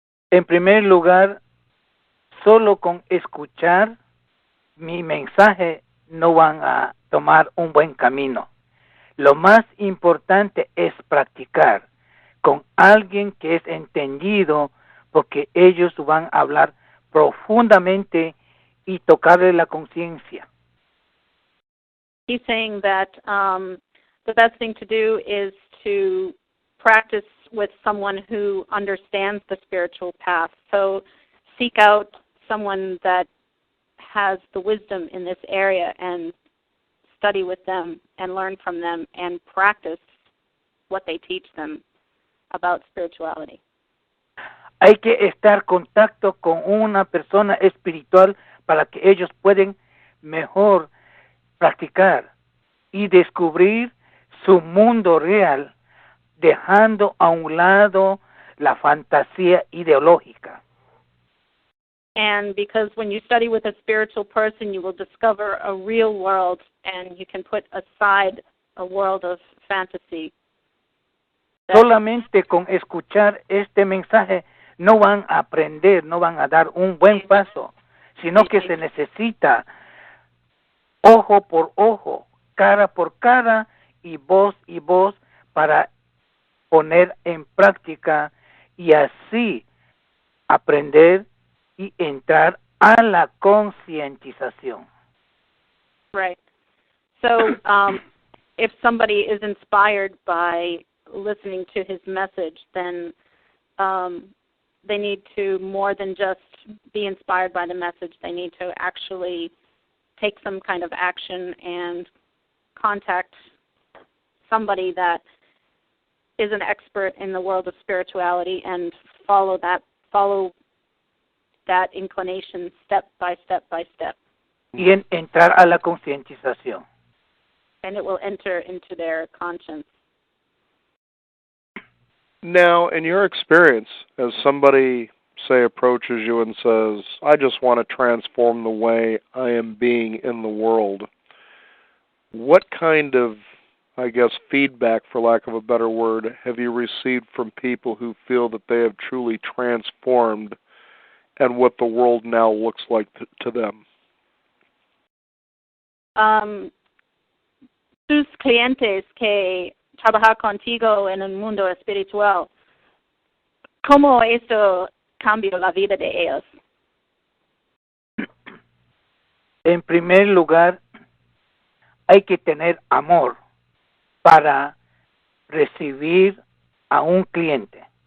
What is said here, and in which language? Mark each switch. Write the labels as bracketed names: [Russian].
[Spanish] En primer lugar, solo con escuchar mi mensaje no van a tomar un buen camino. Lo más importante es practicar con alguien que es entendido, porque ellos van a hablar profundamente y tocarle la conciencia. [English] He's saying that the best thing to do is to practice with someone who understands the spiritual path. So seek out someone that has the wisdom in this area and study with them and learn from them and practice what they teach them about spirituality. [Spanish] Hay que estar en contacto con una persona espiritual para que ellos puedan mejor practicar y descubrir su mundo real, dejando a un lado la fantasía ideológica. [English] And because when you study with a spiritual person, you will discover a real world, and you can put aside a world of fantasy. [Spanish] Solamente con escuchar este mensaje no van a aprender, no van a dar un buen paso, sino que se necesita ojo por ojo, cara por cara y voz para poner en práctica y así aprender y entrar a la concientización. [English] Right. So, if somebody is inspired by listening to his message, then they need to more than just be inspired by the message. They need to actually take some kind of action and contact somebody that is an expert in the world of spirituality and follow that inclination step by step by step. [Spanish] Y entrar a la concientización. [English] And it will enter into their conscience. Now, in your experience, as somebody, say, approaches you and says, I just want to transform the way I am being in the world, what kind of, I guess, feedback, for lack of a better word, have you received from people who feel that they have truly transformed and what the world now looks like to them? [Spanish] Tus clientes que trabajan contigo en el mundo espiritual, ¿cómo esto cambió la vida de ellos? En primer lugar, hay que tener amor para recibir a un cliente.